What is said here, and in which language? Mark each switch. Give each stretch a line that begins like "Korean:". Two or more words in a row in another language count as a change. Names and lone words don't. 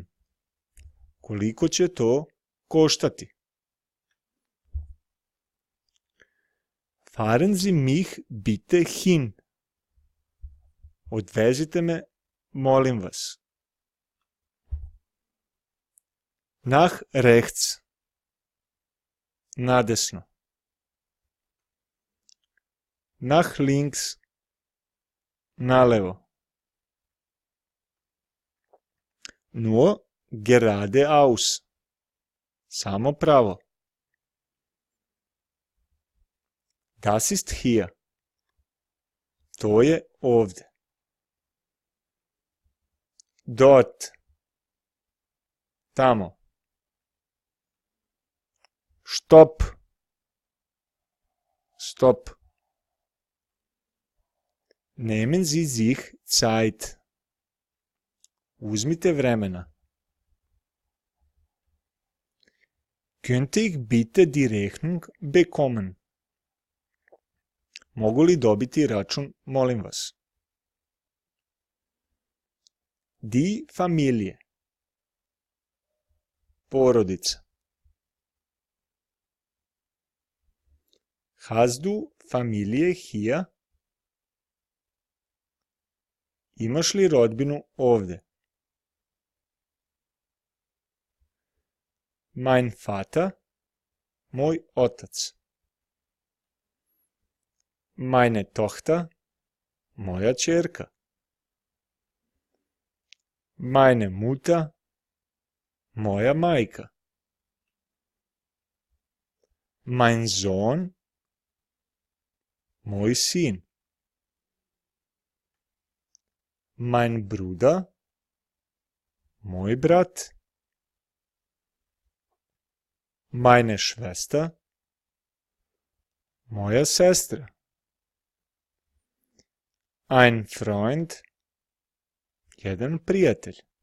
Bosnian: Koliko će to koštati?
German: Fahren Sie mich bitte hin.
Bosnian: Odvezite me, molim vas.
German: Nach rechts. Nadesno. Nach links. Nalevo. Nur geradeaus.
Bosnian: Samo pravo.
German: Das ist hier.
Bosnian: To je ovdje.
German: Dort.
Bosnian: Tamo. Stopp.
German: Stop. Nehmen Sie sich Zeit.
Bosnian: Uzmite vremena.
German: Könnte ich bitte die Rechnung bekommen?
Bosnian: Mogu li dobiti račun, molim vas?
German: Die Familie. Porodica. Hast du Familie hier?
Bosnian: Imaš li rodbinu ovdje?
German: Mein Vater,
Bosnian: moj otac. Meine Tochter, moja ćerka.
German: Meine Mutter,
Bosnian: moja majka.
German: Mein Sohn,
Bosnian: moj sin.
German: Mein Bruder,
Bosnian: moj brat.
German: Meine Schwester,
Bosnian: moja sestra.
German: Ein Freund,
Bosnian: jedan prijatelj.